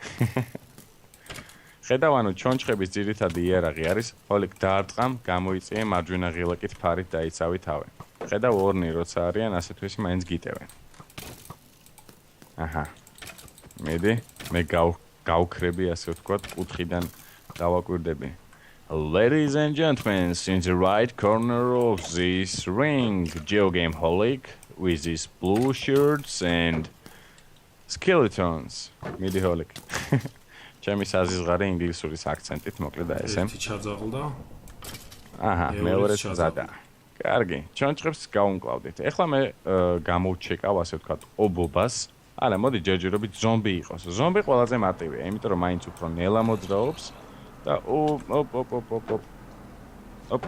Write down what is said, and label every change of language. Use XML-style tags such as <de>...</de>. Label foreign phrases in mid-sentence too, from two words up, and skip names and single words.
<ka>ხედავ, ანუ ჩონჩხების ძირითადი იარაღი არის Holic დაარტყამ, გამოიწიე მარჯვენა ღილაკით ფარით დაიცავი თავი. ხედავ, ორნი როცა არიან, ასეთვისი მაინც გიტევენ. აჰა. მიდი, მე გავქრები, ასე ვთქვათ, კუთხიდან დავაკვირდები.</ka> <en>Ladies and gentlemen, in the right corner of this ring, GeoGame Holic with his blue shirts and skeletons.</en> <ka>მიდი Holic. ჩემი საზღარი ინგლისურის აქცენტით მოკლედ ესე. ერთი ჩაძაღლდა. აჰა, მეორეც ზადა. კარგი, ჩონჩხებს გავუმკლავდით. ეხლა მე გამოვჩეკავ, ასე ვთქვათ, ობობას. არა, მოდი ჯერჯერობით ზომბი იყოს. ზომბი ყველაზე მარტივია, იმიტომ რომ მაინც უფრო ნელა მოძრაობს და ოპ.</ka>